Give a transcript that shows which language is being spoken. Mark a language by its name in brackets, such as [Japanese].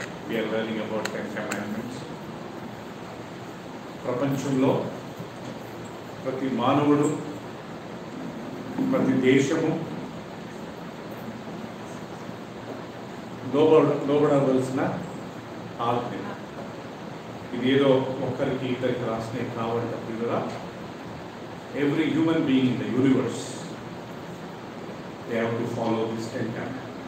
[English] We are learning about 10 commandments. [Telugu] ప్రపంచంలో ప్రతి మానవుడు, ప్రతి దేశము లోబడవలసిన ఆజ్ఞ. ఇది ఏదో ఒక్కరికి ఇద్దరికి రాసినే కావాలంటే [English] every human being in the universe, they have to follow these 10 commandments.